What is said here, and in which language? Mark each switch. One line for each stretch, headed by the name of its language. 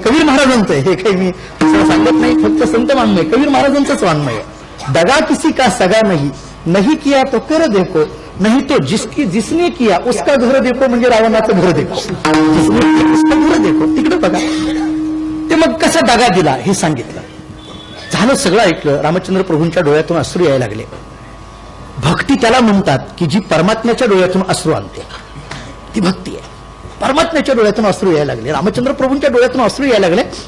Marathi: कबीर महाराजांचं हे काही मी सांगत नाही, फक्त संत वाङ्मय, कबीर महाराजांचंच वाङ्मय आहे.
Hindi: दगा किसी का सगा नहीं, नहीं किया तो कर देखो, नहीं तो जिसने किया उसका घर देखो,
Marathi: म्हणजे रावणाचं
Hindi: घर देखो, जिसने किया उसका घर देखो.
Marathi: तिकडे बघा ते मग कसा दगा दिला हे सांगितलं. झालं, सगळं ऐकलं. रामचंद्र प्रभूंच्या डोळ्यातून अश्रू यायला लागले. भक्ती त्याला म्हणतात की जी परमात्म्याच्या डोळ्यातून अश्रू आणते, ती भक्ती आहे. परमात्म्याच्या डोळ्यातून अश्रू यायला लागले, रामचंद्र प्रभूंच्या डोळ्यातून अश्रू यायला लागले.